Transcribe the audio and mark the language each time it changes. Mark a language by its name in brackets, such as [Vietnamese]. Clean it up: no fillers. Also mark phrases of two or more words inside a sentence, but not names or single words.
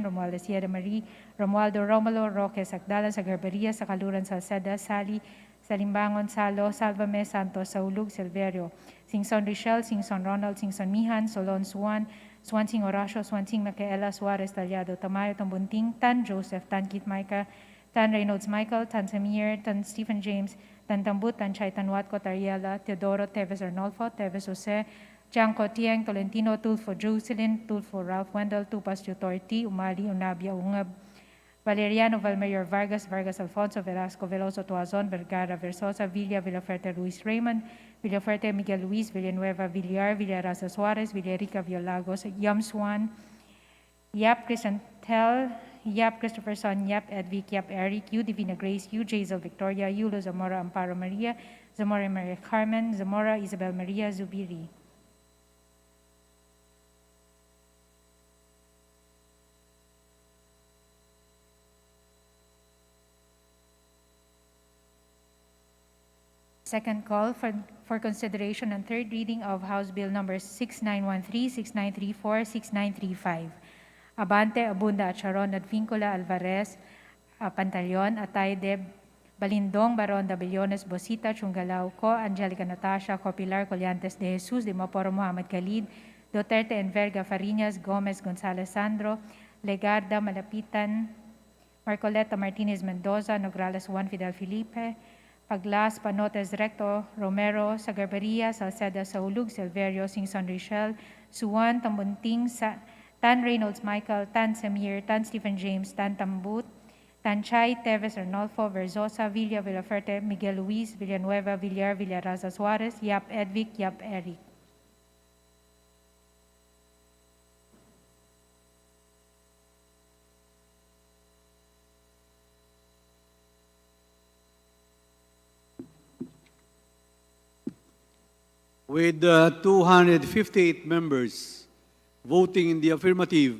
[English] Romualdez, Sierra Marie, Romualdo Romulo, Roque, Sagdalan, Sagarbaria, Sakaluran, Salceda, Sali, Salimbangon, Salo, Salvame, Santos, Saulug, Silverio, Singson Richel, Singson Ronald, Singson Mihan, Solon Suan, Swansing Horacio, Swansing Micaela, Suarez, Talyado, Tamayo, Tambunting, Tan Joseph, Tan Kit Micah, Tan Reynolds Michael, Tan Samir, Tan Stephen James, Tan Tambut, Tan Chay, Tan Watco, Tariela, Teodoro, Teves Arnolfo, Teves Jose, Janko Tieng, Tolentino, Tulfo Jocelyn, Tulfo Ralph Wendell, Tupas Tutorti, Umali, Unabia, Ungab, Valeriano Valmayor Vargas, Vargas Alfonso, Velasco Veloso Tuazon, Vergara Versosa, Villa, Villaferte Luis Raymond, Villaferte Miguel Luis, Villanueva Villar, Villarasa Suarez, Villarica Villalagos, Yam Swan, Yap Crisantel, Yap Christopher Son, Yap Edvic, Yap Eric, U Divina Grace, U Jazel Victoria, Yulo Zamora Amparo Maria, Zamora Maria Carmen, Zamora Isabel Maria Zubiri. Second call for consideration and third reading of House Bill Numbers 6913, 6934, 6935. Abante, Abunda, Charon, Advincula, Alvarez, Pantaleon, Ataide, Balindong, Baron, Dabellones, Bosita, Chungalao, Co, Angelica Natasha, Copilar, Collantes de Jesus, Dimoporo, Muhammad Khalid, Duterte, Enverga, Fariñas, Gomez, Gonzalez, Sandro, Legarda, Malapitan, Marcoleta, Martinez, Mendoza, Nograles, Juan Fidel Felipe, Paglas, Panotes, Recto, Romero, Sagarbaria, Salceda, Saulug, Silverio, Singson Richel, Suwan, Tambunting, Tan Reynolds Michael, Tan Samir, Tan Stephen James, Tan Tambut, Tan Chay, Teves Arnolfo, Verzosa, Villa, Villaferte, Miguel Luis, Villanueva, Villar, Villaraza Suarez, Yap Edvic, Yap Eric. With 258 members voting in the affirmative,